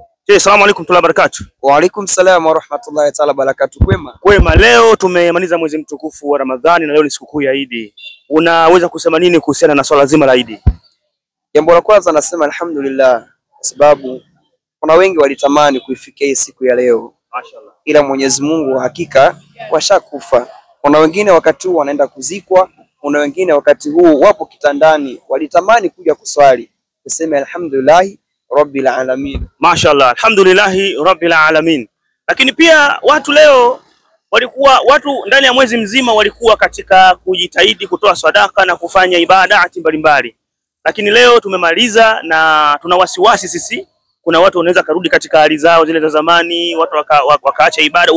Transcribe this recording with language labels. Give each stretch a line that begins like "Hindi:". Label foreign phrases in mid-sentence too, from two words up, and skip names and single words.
Arabic: السلام عليكم وبركاته. وعليكم السلام ورحمة الله تعالى بركاته.
Swahili: Kwema? Kwema, leo tumemaliza mwezi mtukufu wa Ramadhani na leo ni sikukuu ya Eid. Unaweza kusema nini kuhusiana na swala zima la Eid? Jambo la kwanza nasema alhamdulillah kwa sababu kuna wengi walitamani kuifikia hii siku ya leo. Mashaallah. Ila Mwenyezi Mungu hakika washakufa. Kuna wengine wakati huu wanaenda kuzikwa, kuna wengine wakati huu wapo kitandani walitamani kuja kuswali. Tuseme
Arabic: الحمد لله رب العالمين. ما شاء الله الحمد لله رب العالمين.
Swahili: Lakini pia watu leo watu ndani ya mwezi mzima walikuwa katika kujitahidi kutoa sadaka na kufanya ibadati mbalimbali. Lakini leo tumemaliza na tuna wasiwasi sisi. Kuna watu wanaweza karudi katika hali zao zile za zamani, watu wakaacha ibada.